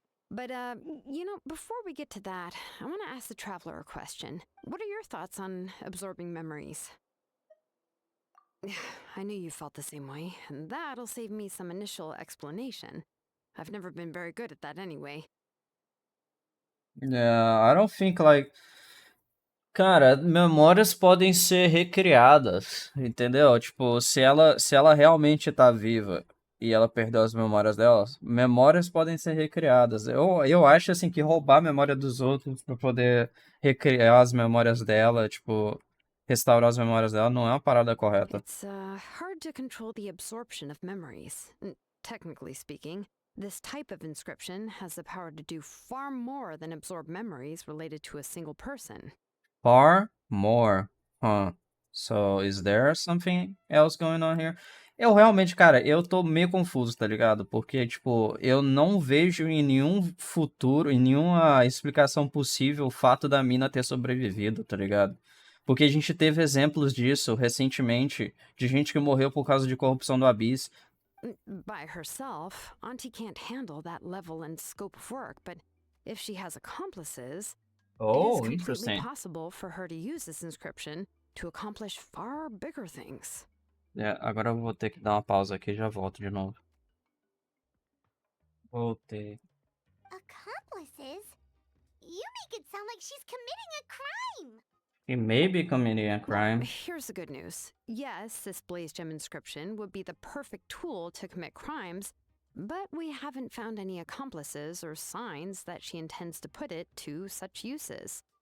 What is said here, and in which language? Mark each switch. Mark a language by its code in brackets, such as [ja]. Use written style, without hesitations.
[en] But, you know, before we get to that, I want to ask the Traveler a question. What are your thoughts on absorbing memories? I knew you felt the same way, and that'll save me some initial explanation. I've never been very good at that anyway. Yeah, I don't think like. [pt] Cara, memórias podem ser recriadas, entendeu? Tipo, se ela realmente tá viva e ela perdeu as memórias dela, memórias podem ser recriadas. Eu acho assim que roubar a memória dos outros pra poder recriar as memórias dela, tipo, restaurar as memórias dela, não é uma parada correta. [en] It's hard to control the absorption of memories. Technically speaking, this type of inscription has the power to do far more than absorb memories related to a single person. Far more. Huh. So, is there something else going on here? [pt] Eu realmente, cara, eu tô meio confuso, tá ligado? Porque, tipo, eu não vejo em nenhum futuro, em nenhuma explicação possível o fato da mina ter sobrevivido, tá ligado? Porque a gente teve exemplos disso recentemente, de gente que morreu por causa de corrupção do Abyss. [en] By herself, Auntie can't handle that level and scope of work, but if she has accomplices, it is completely Interesting. possible for her to use this inscription to accomplish far bigger things. [pt] É, agora eu vou ter que dar uma pausa aqui e já volto de novo. Voltei. [en] Accomplices? You make it sound like she's committing a crime. He may be committing a crime. Here's the good news. Yes, this Blaze Gem inscription would be the perfect tool to commit crimes, but we haven't found any accomplices or signs that she intends to put it to such uses.